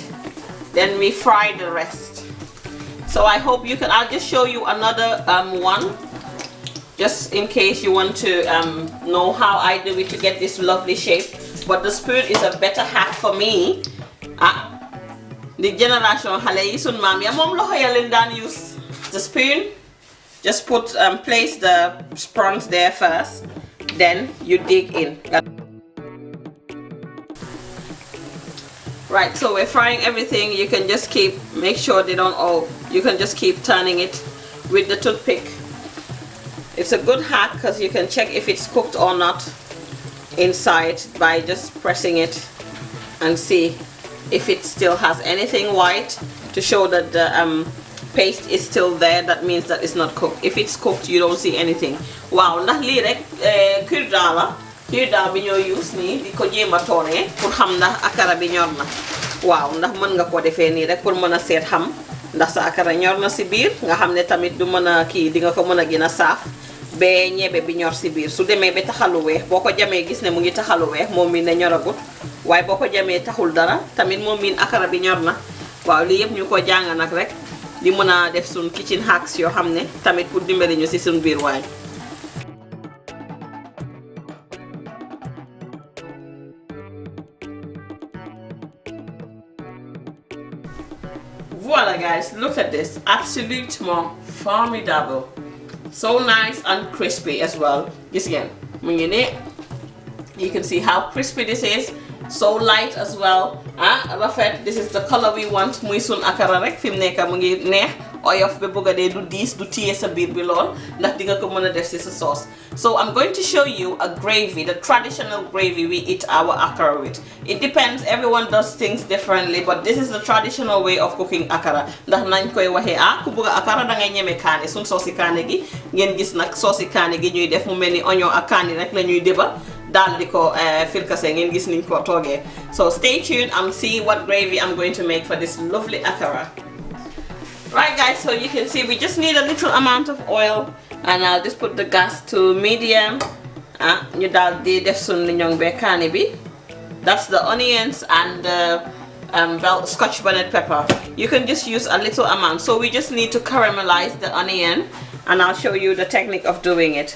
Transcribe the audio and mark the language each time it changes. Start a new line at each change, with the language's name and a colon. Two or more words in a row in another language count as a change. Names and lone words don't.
English: Then we fry the rest. So I hope you can, I'll just show you another one. Just in case you want to know how I do it to get this lovely shape. But the spoon is a better hack for me. The generation
Wolof: xale yi sun maam ya moom loxo ya leen daan use.
English: The spoon, just put place the prawns there first. Then you dig in. Right, so we're frying everything. You can just make sure they don't all, you can just keep turning it with the toothpick. It's a good hack because you can check if it's cooked or not inside by just pressing it and see if it still has anything white to show that the paste is still there. That means that it's not cooked. If it's cooked, you don't see anything.
Wolof: Wow, ndax lii rek cure-dent la. Cure-dent bi ñoo use nii di ko jéema toone pour xam ndax akara bi ñor na. Waaw, ndax mën nga ko defee nii rek pour mën a seet xam ndax sa akara ñor na si biir nga xam ne tamit du mën a kii di nga ko mën a gën a saaf ba ñebe bi ñor si biir. Su demee ba taxalu weex boo ko jamee gis ne mu ngi taxalu weex moom mi ne ñoragut waaye boo ko jamee taxul dara tamit moom mi akara bi ñor na. Waaw, lii yëpp ñu ko jàng nag rek di mën a def suñ
English: kitchen hacks
Wolof: yoo xam ne tamit pour dimbali ñu si suñ biir waañ.
English: Voila guys, look at this,
French: absolutement formidable.
English: So nice and crispy as well. This again, you can see how crispy this is. So light as well. Rafet, this is the color we want.
Wolof: Muy sun akara rek fim neka mu ngi neex oyof be bëgga dee du diis du téye sa biir bi lool ndax di nga ko mën a def ci sa sauce.
English: So I'm going to show you a gravy, the traditional gravy we eat our akara with. It depends, everyone does things differently, but this is the traditional way of cooking akara.
Wolof: Ndax nañ koy waxee ku bëgg akara da ngay ñeme kaane suñ soosi kaane gi ngeen gis nag soosi kaane gi ñuy def mu mel ni oignon ak kaani rek la ñuy déba daal di ko filkase ngeen gis niñ ko toogee.
English: So stay tuned and see what gravy I'm going to make for this lovely akara. Right guys, so you can see we just need a little amount of oil and I'll just put the gas to medium.
Wolof: Ñu daal di def sun liñong be kaani bi.
English: That's the onions and the Scotchbonnet pepper. You can just use a little amount. So we just need to caramelize the onion and I'll show you the technique of doing it.